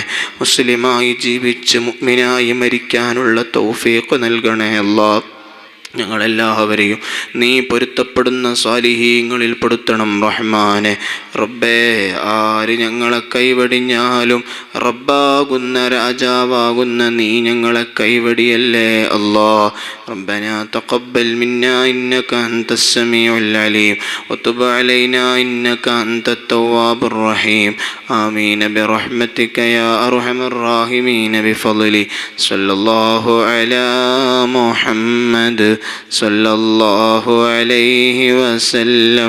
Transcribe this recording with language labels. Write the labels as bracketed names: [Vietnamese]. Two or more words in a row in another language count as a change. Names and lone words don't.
[Malayalam] മുസ്ലിമായി ജീവിച്ച് മുഅ്മിനായി മരിക്കാനുള്ള തൗഫീഖ് നൽകണേ അല്ലാ. ഞങ്ങളെല്ലാവരെയും നീ പൊരുത്തപ്പെടുന്ന സ്വാലിഹീങ്ങളിൽ പെടുത്തണം റഹ്മാനെ. റബ്ബേ, ആര് ഞങ്ങളെ കൈവടിഞ്ഞാലും റബ്ബാകുന്ന രാജാവാകുന്ന നീ ഞങ്ങളെ കൈവടിയല്ലേ അല്ലാ. [Arabic] ربنا تقبل منا إنك أنت السميع العليم وتب علينا إنك أنت التواب الرحيم. آمين برحمتك يا أرحم الراحمين بفضلي. صلى الله على محمد صلى الله عليه وسلم.